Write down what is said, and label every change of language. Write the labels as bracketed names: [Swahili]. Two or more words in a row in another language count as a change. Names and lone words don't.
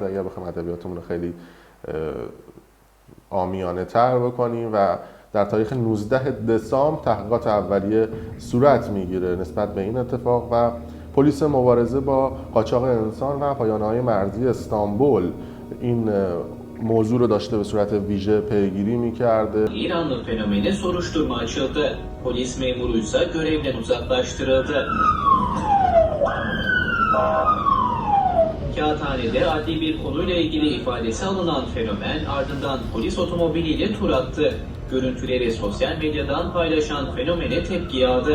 [Persian] اگر بخوایم ادبیاتمون رو خیلی عامیانه تر بکنیم و در تاریخ 19 دسامبر تحقیقات اولیه صورت میگیره نسبت به این اتفاق و پلیس مبارزه با قاچاق انسان و پایانه‌های مرزی استانبول این موضوع رو dاشte به صورت ویژه پیگیری می‌کرده. [Turkish] İranlı fenomeni soruşturma açıldı. Polis memuruysa görevden uzaklaştırıldı. Kağıthane'de adli bir konuyla ilgili ifadesi alınan fenomen ardından polis otomobiliyle tur attı. Görüntüleri sosyal medyadan paylaşan fenomene tepki yağdı.